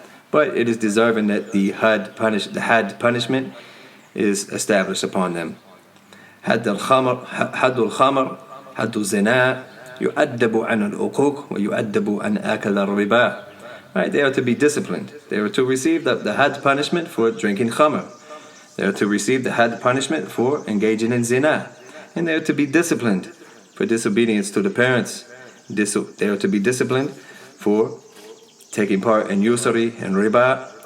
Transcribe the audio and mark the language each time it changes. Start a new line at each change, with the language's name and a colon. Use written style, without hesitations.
English: But it is deserving that the had punishment is established upon them.
Arabic: حد الخمر حد الزنا يؤدب عن العقوق ويؤدب عن آكل الربا.
English: Right, they are to be disciplined. They are to receive the had punishment for drinking khamr. They are to receive the had punishment for engaging in zina. And they are to be disciplined for disobedience to the parents. They are to be disciplined for taking part in usury and riba.